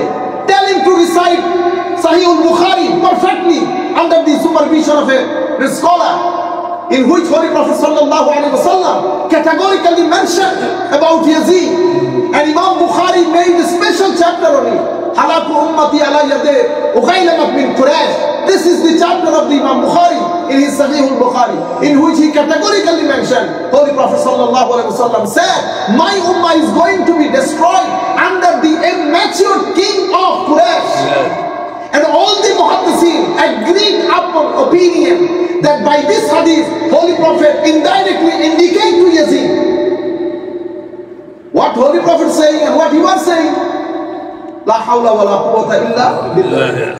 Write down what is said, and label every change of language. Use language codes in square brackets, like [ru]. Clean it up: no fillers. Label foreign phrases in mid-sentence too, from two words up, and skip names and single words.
[en] Tell him to recite Sahih al-Bukhari perfectly under the supervision of a scholar, in which Holy Prophet [ar] صلى الله عليه وسلم [en] categorically mentioned about Yazid. And Imam Bukhari made a special chapter on it. [ar] هلاك أمتي على يدي أغيلمة من قريش. [en] This is the chapter of the Imam Bukhari in his Sahih al-Bukhari, in which he categorically mentioned, Holy Prophet [ar] صلى الله عليه وسلم [en] said, my ummah is going to be destroyed under the immature king of Quraysh. And all the muhaddithin agreed upon opinion that by this hadith, Holy Prophet indirectly indicate to Yazid what Holy Prophet saying and what he was saying. [ar] لا حول ولا قوة إلا بالله.